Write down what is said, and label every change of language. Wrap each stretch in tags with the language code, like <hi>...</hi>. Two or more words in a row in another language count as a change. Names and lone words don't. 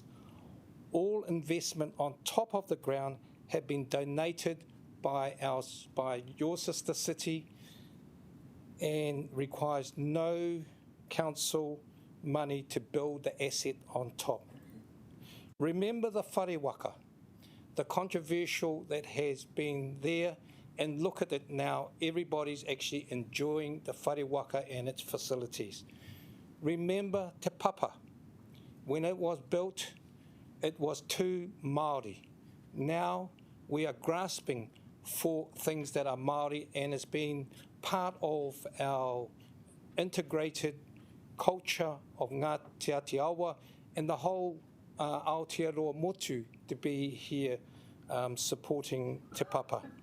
<en>All investment on top of the ground have been donated by your sister city and requires no council money to build the asset on top. Remember the</en> <mi>whare waka,</mi> <en>the controversial that has been there, and look at it now. Everybody's actually enjoying the</en> <mi>whare waka</mi> <en>and its facilities. Remember Te Papa. When it was built, it was too Māori. Now we are grasping for things that are Māori, and it's been part of our integrated culture of Ngā Te Atiawa and the whole Aotearoa Motu to be here supporting Te Papa.</en>